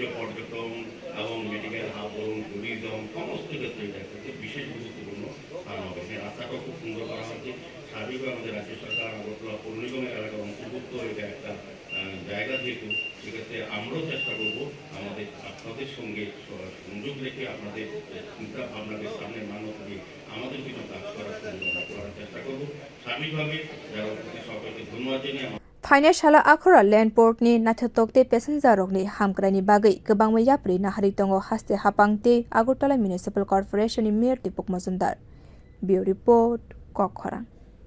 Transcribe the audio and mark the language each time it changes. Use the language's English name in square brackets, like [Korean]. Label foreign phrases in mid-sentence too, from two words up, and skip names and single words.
[Bangla] পর্যটন এবং মেডিকেল হাব বলুন ট্যুরিজম সমস্ত ক্ষেত্রে এটা একটা বিশেষ গুরুত্বপূর্ণ স্থান হবে রাস্তাটাও খুব সুন্দর করা হচ্ছে স্বাভাবিকভাবে আমাদের রাজ্য সরকার আগরতলা পৌর নিগমের এলাকার অন্তর্ভুক্ত এটা একটা জায়গা যেহেতু সেক্ষেত্রে আমরাও চেষ্টা করবো আমাদের আপনাদের সঙ্গে সংযোগ রেখে আপনাদের চিন্তা ভাবনাকে সামনে মান্য দিয়ে আমাদের কিছু কাজ করার চেষ্টা করবো স্বাভাবিকভাবে যারা প্রতি সরকারকে ধন্যবাদ জানিয়ে [Kok Borok] Phasalo Akhaura [English] land port [Kok Borok] ni nathotokte passenger rokni hamkrani bagai gobang yapri nahari tongo haste hapangte Agartala municipal corporation ni mayor Dipak Majumder. [English] Bureau report Kokkhara.